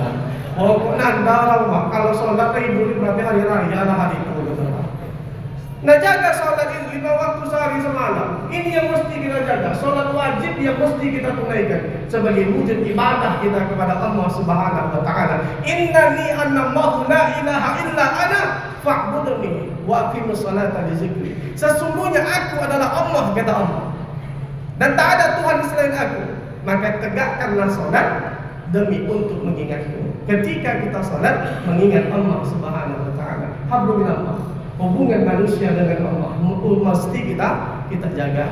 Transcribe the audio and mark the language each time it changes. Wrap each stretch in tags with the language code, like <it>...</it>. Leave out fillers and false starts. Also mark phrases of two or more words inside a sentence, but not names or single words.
<id>Pokoknya anda Pak, kalau salat Ibu berarti hari raya lah hari itu. Nah, jaga salat itu 5 waktu sehari semalam. Ini yang mesti kita jaga. Salat wajib yang mesti kita tunaikan sebagai wujud ibadah kita kepada Allah</id> <ar>سبحانه وتعالى. إنني أنا الله لا إله إلا أنا فاعبدني وأقم الصلاة لذكري.</ar> <id>Sesungguhnya aku adalah Allah, kata Allah, dan tak ada Tuhan selain aku. Maka tegakkanlah salat demi untuk mengingatku. Ketika kita salat, mengingat Allah</id> <ar>سبحانه وتعالى. حبل من الله.</ar> <id>Hubungan manusia dengan Allah mesti kita jaga.</id>